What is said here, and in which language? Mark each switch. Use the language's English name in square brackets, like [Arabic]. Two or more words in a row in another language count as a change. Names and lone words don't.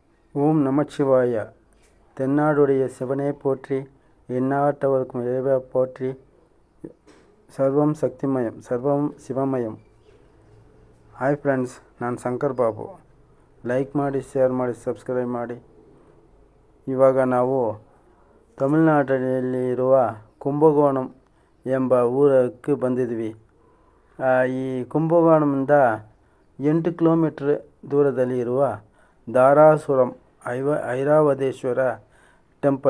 [Tamil] ஓம் நமச்சிவாய. தென்னாடுடைய சிவனே போற்றி, எந்நாட்டவர்க்கும் இறைவா போற்றி. சர்வம் சக்திமயம், சர்வம் சிவமயம். [English] hi friends, [Kannada] ನಾನು ಶಂಕರ್ ಬಾಬು. ಲೈಕ್ ಮಾಡಿ, ಶೇರ್ ಮಾಡಿ, ಸಬ್ಸ್ಕ್ರೈಬ್ ಮಾಡಿ. ಇವಾಗ ನಾವು ತಮಿಳುನಾಡಿನಲ್ಲಿ ಇರುವ ಕುಂಭಕೋಣಂ ಎಂಬ ಊರಕ್ಕೆ ಬಂದಿದ್ವಿ. ಈ ಕುಂಭಕೋಣಂನಿಂದ 8 ಕಿಲೋಮೀಟರ್ ದೂರದಲ್ಲಿ ಇರುವ ಧಾರಾಸುರಂ ಐರಾವತೇಶ್ವರ ಟೆಂಪಲ್.